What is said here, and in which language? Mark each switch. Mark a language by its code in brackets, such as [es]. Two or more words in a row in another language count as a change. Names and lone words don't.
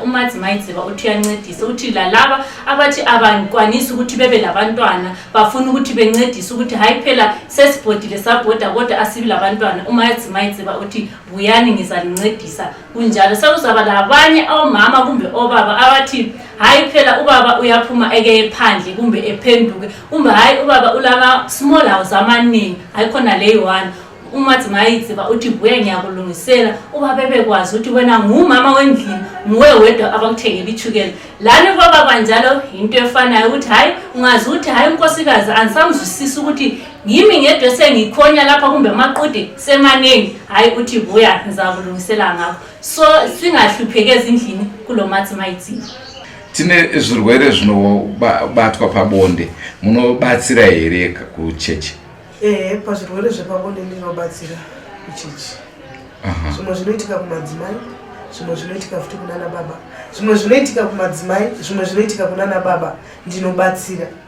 [nd] uMadziva uthi uyancedisa, uthi laba abathi abangikwanisi ukuthi bebe labantwana bafuna ukuthi bencedise ukuthi hayi phela sesibhodile sabhoda kodwa asibi labantwana. uMadziva uthi buyani ngizalincedisa kunjalo. Sokuzaba labanye omama kumbe obaba abathi hayi phela ubaba uyaphuma eke phandle kumbe ephenduke, kumbe hayi ubaba ulama [en] small house [nd] amaningi hayi khona leyi one. uMadziva uthi buya ngiyakulungisela ubaba bebekwazi ukuthi wena ngumama wendlini, nguwe wedwa abakuthengela ichukela. Lana baba njalo into efanayo ukuthi hayi ungazi ukuthi hayi unkosikazi angisamzwisisi ukuthi ngimi ngedwa sengikhonya lapha kumbe amaqudi semaningi, hayi uthi buya ngizakulungisela ngakho. So singahlupheki ezindlini kulo Madziva. [sn] Tine zvirwere zvinobatwa pabonde, munobatsira here kuchechi? Pazvirwere zvepabonde ndinobatsira kuchechi. Zvimwe zvinoitika kumadzimai, zvimwe zvinoitika futi kunana baba, zvimwe zvinoitika kumadzimai, zvimwe zvinoitika kunana baba, ndinobatsira.